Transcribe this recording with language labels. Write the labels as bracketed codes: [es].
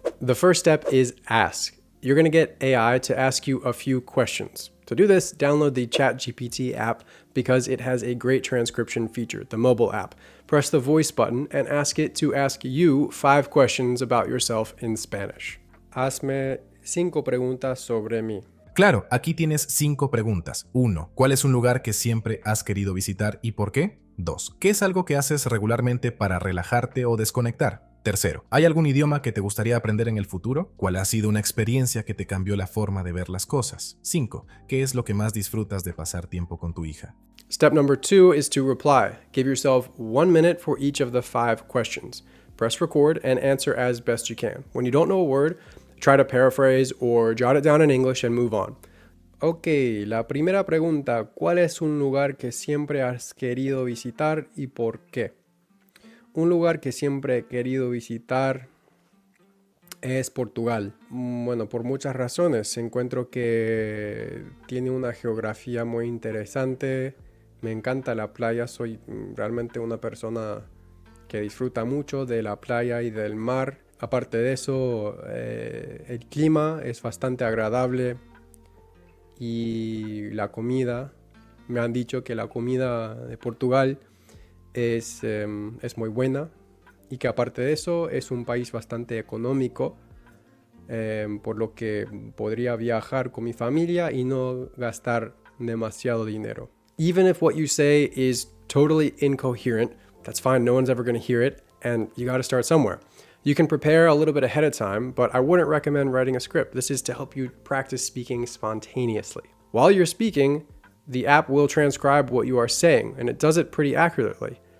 [en] The first step is ask. You're going to get AI to ask you a few questions. To do this, download the ChatGPT app because it has a great transcription feature, the mobile app. Press the voice button and ask it to ask you 5 questions about yourself in Spanish. [es] Hazme 5 preguntas sobre mí. Claro, aquí tienes 5 preguntas. 1. ¿Cuál es un lugar que siempre has querido visitar y por qué? 2. ¿Qué es algo que haces regularmente para relajarte o desconectar? 3. ¿Hay algún idioma que te gustaría aprender en el futuro? ¿Cuál ha sido una experiencia que te cambió la forma de ver las cosas? 5. ¿Qué es lo que más disfrutas de pasar tiempo con tu hija? [en] Step number 2 is to reply. Give yourself 1 minute for each of the 5 questions. Press record and answer as best you can. When you don't know a word, try to paraphrase or jot it down in English and move on. [es] Ok, la primera pregunta, ¿cuál es un lugar que siempre has querido visitar y por qué? Un lugar que siempre he querido visitar es Portugal. Bueno, por muchas razones. Encuentro que tiene una geografía muy interesante. Me encanta la playa. Soy realmente una persona que disfruta mucho de la playa y del mar. Aparte de eso, el clima es bastante agradable y la comida, me han dicho que la comida de Portugal es muy buena y que aparte de eso es un país bastante económico, por lo que podría viajar con mi familia y no gastar demasiado dinero. [en] Even if what you say is totally incoherent, that's fine, no one's ever going to hear it, and you got to start somewhere. You can prepare a little bit ahead of time, but I wouldn't recommend writing a script. This is to help you practice speaking spontaneously. While you're speaking, the app will transcribe what you are saying, and it does it pretty accurately.